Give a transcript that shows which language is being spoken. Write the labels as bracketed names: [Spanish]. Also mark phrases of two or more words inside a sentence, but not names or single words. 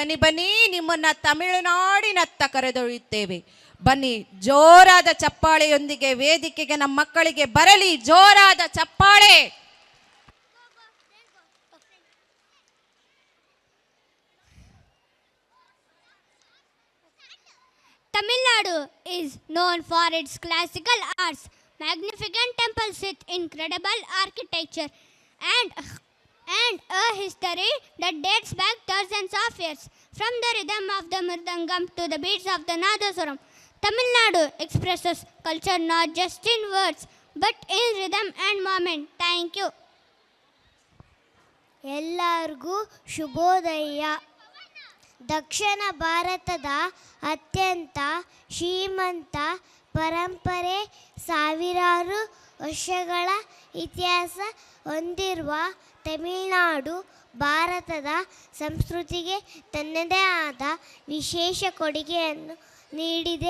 [Kannada] ಬನ್ನಿ ಬನ್ನಿ, ನಿಮ್ಮನ್ನ ತಮಿಳುನಾಡಿನತ್ತ ಕರೆದೊಯ್ಯುತ್ತೇವೆ. ಬನ್ನಿ, ಜೋರಾದ ಚಪ್ಪಾಳೆಯೊಂದಿಗೆ ವೇದಿಕೆಗೆ ನಮ್ಮ ಮಕ್ಕಳಿಗೆ ಬರಲಿ. ಜೋರಾದ ಚಪ್ಪಾಳೆ. [English] Tamil Nadu is known for its classical arts, magnificent temples with incredible architecture, and a history that dates back thousands of years. From the rhythm of the mridangam to the beats of the nadaswaram, Tamil Nadu expresses culture not just in words but in rhythm and moment. Thank you. [Kannada] ಎಲ್ಲರಿಗೂ ಶುಭೋದಯ. ದಕ್ಷಿಣ ಭಾರತದ ಅತ್ಯಂತ ಶ್ರೀಮಂತ ಪರಂಪರೆ, ಸಾವಿರಾರು ವರ್ಷಗಳ ಇತಿಹಾಸ ಹೊಂದಿರುವ ತಮಿಳುನಾಡು ಭಾರತದ ಸಂಸ್ಕೃತಿಗೆ ತನ್ನದೇ ಆದ ವಿಶೇಷ ಕೊಡುಗೆಯನ್ನು ನೀಡಿದೆ.